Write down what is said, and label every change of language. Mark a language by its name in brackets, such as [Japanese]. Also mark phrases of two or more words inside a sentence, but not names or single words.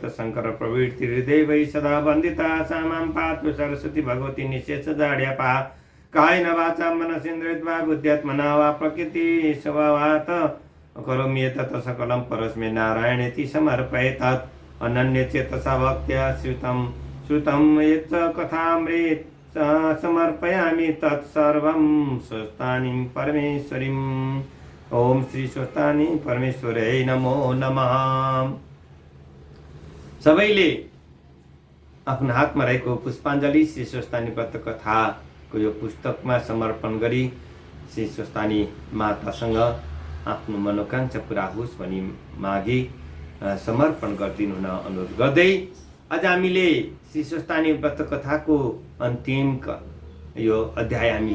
[Sanskrit] शङ्कर प्रवृत्ति हृदय सदा वन्दिता सा मां पातु सरस्वती भगवती निशेष जाड्यापा कायेन वाचा मनसेन्द्रियर्वा बुद्ध्यात्मना वा प्रकृति स्वभावात् करोमि एतत् सकलं परस्मै नारायणेति समर्पयेत् अनन्यचेतसा भक्त्या श्रुतं यत् कथामृत समर्पयामि तत्सर्वं स्वस्थानीं परमेश्वरीम्। ओम श्री स्वस्थानी परमेश्वरै नमो नमः। [Nepali] सबैले आफ्नो हातमा रहेको पुष्पाञ्जली श्री स्वस्थानी व्रत कथाको यो पुस्तकमा समर्पण गरी श्री स्वस्थानी मातासँग आफ्नो मनोकांक्षा पुरा होस् भनी मागी समर्पण गरिदिनु हुन अनुरोध गर्दै आज हामीले श्री स्वस्थानी व्रत कथाको अन्तिम यो अध्याय हामीले